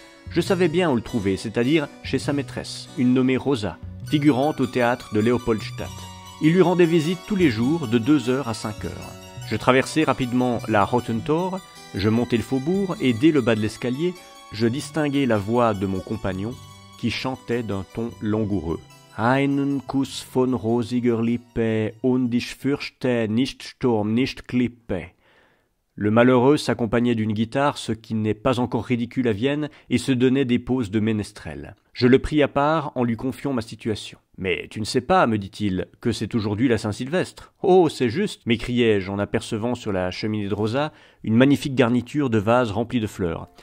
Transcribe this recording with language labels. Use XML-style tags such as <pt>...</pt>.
<fr>Je savais bien où le trouver, c'est-à-dire chez sa maîtresse, une nommée Rosa, figurante au théâtre de Leopoldstadt. Il lui rendait visite tous les jours de 2h à 5h. Je traversai rapidement la Rotentor, je montai le faubourg et dès le bas de l'escalier, je distinguai la voix de mon compagnon qui chantait d'un ton langoureux.</fr> <de>Einen Kuss von rosiger Lippe und ich fürchte nicht Sturm, nicht Klippe.</de> <fr>Le malheureux s'accompagnait d'une guitare, ce qui n'est pas encore ridicule à Vienne, et se donnait des poses de ménestrel. Je le pris à part en lui confiant ma situation. « Mais tu ne sais pas, me dit-il, que c'est aujourd'hui la Saint-Sylvestre. »« Oh, c'est juste » m'écriai-je en apercevant sur la cheminée de Rosa une magnifique garniture de vases remplis de fleurs.</fr>